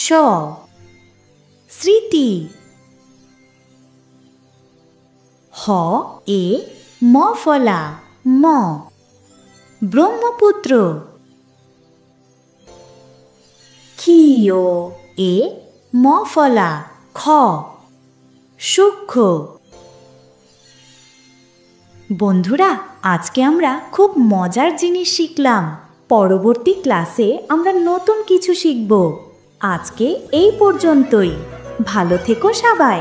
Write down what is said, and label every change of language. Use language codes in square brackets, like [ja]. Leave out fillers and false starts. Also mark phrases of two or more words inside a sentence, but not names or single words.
[bn] স্মৃতি। হ এ ম ফলা, ম। ব্রহ্মপুত্র। ক্ষীয় এ ম ফলা, খ। সূক্ষ্ম। বন্ধুরা, আজকে আমরা খুব মজার জিনিস শিখলাম। পরবর্তী ক্লাসে আমরা নতুন কিছু শিখব। আজকে এই পর্যন্তই। ভালো থেকো সবাই।